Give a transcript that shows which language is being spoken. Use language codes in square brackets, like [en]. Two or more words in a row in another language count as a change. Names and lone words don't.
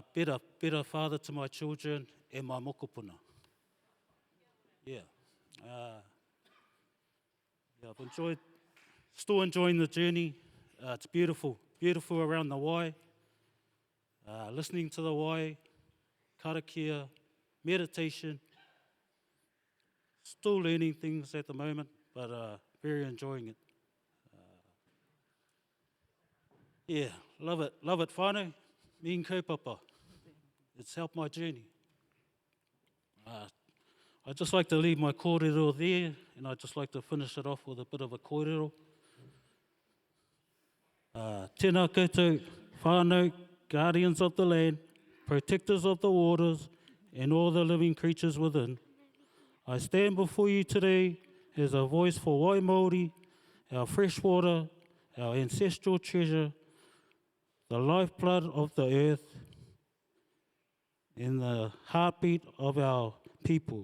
[en] Better father to my children and my mokopuna. Yeah. Yeah, I've still enjoying the journey. It's beautiful around the wai. Listening to the wai, karakia, meditation. Still learning things at the moment, but very enjoying it. Yeah, love it whānau, me and kaupapa. It's helped my journey. I'd just like to leave my kōrero there, and I'd just like to finish it off with a bit of a kōrero. [mi] Tēnā koutou, whānau, [en] guardians of the land, protectors of the waters, and all the living creatures within. I stand before you today as a voice for Wai Māori, our freshwater, our ancestral treasure, the lifeblood of the earth, and the heartbeat of our people.